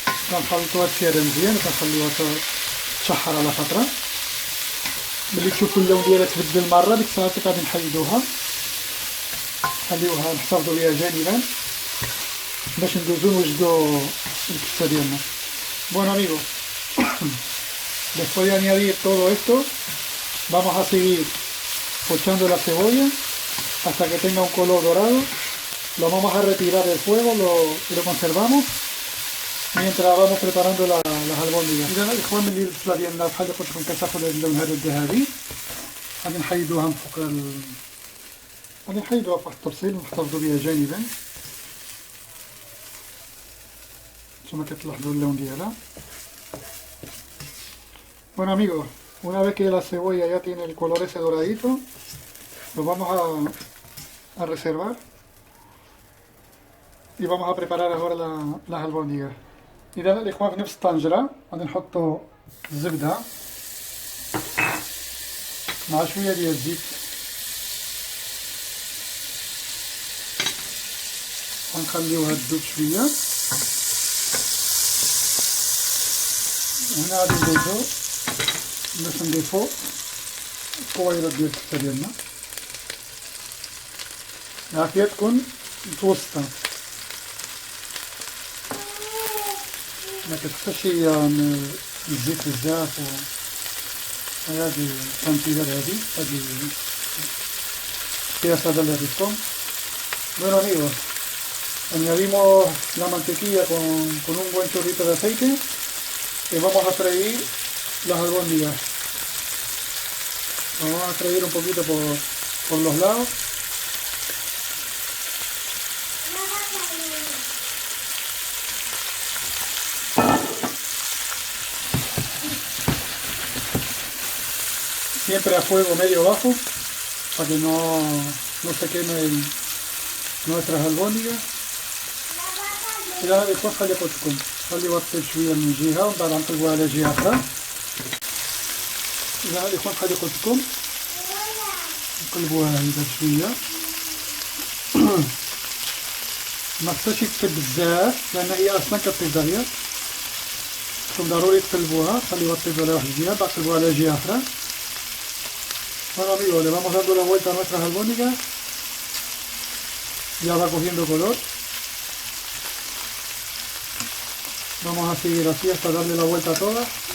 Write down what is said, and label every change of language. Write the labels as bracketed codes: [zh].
[ar] كنخلطو هادشي هذا مزيان وكنخليوها تشحر على فترة. ملي تشوفوا اللون ديالها تبدل مرة ديك الساعة غادي نحيدوها، نخليوها نحتفظوا بها جانبا باش ندوزو نوجدو الكفتة ديالنا. [es] Bueno amigos, después de añadir todo esto, vamos a seguir pochando la cebolla hasta que tenga un color dorado. Lo vamos a retirar del fuego y lo conservamos mientras vamos preparando las albóndigas. [ar] إذا الإخوان ملي البصلة ديالنا بحال اللي قلت لكم كتاخد هاد اللون هذا الذهبي، غادي نحيدوها من فوق غادي نحيدوها في واحد الطبسيل ونحتفظوا بها جانبا. نتوما كتلاحظوا اللون ديالها. [es] Bueno amigos, una vez que la cebolla ya tiene el color ese doradito, lo vamos a reservar y vamos a preparar ahora las albóndigas. [ar] إذا الإخوان في نفس الطنجرة غادي نحطو الزبدة مع شوية ديال الزيت، ونخليوها تذوب شوية. هنا غادي ندوزو باش نضيفو الكويرات ديال الكفتة ديالنا. العافية تكون متوسطة، ما كتخصش الزيت بزاف. هادي التنتيجة هادي [es] piezas del ristón. Bueno amigos, añadimos la mantequilla con un buen chorrito de aceite y vamos a freír las albóndigas. Vamos a freír un poquito por los lados. Siempre a fuego medio bajo para que no se queme nuestras albóndigas. [ar] إلى الإخوان خلي قلتكم خلي وطل شوية من جهة ومن بعد نقلبوها على جهة أخرى. إلى الإخوان خلي قلتكم نقلبوها هكذا شوية. ما خصهاش يطيب بزاف لأن هي أصلا كطيب دغيا، خصكم ضروري تقلبوها، خليوها تطيب على واحد الجهة بعد تقلبوها على جهة أخرى. [es] Bueno amigos, le vamos dando la vuelta a nuestras albóndigas. Ya va cogiendo color. Vamos a seguir así hasta darle la vuelta a todas.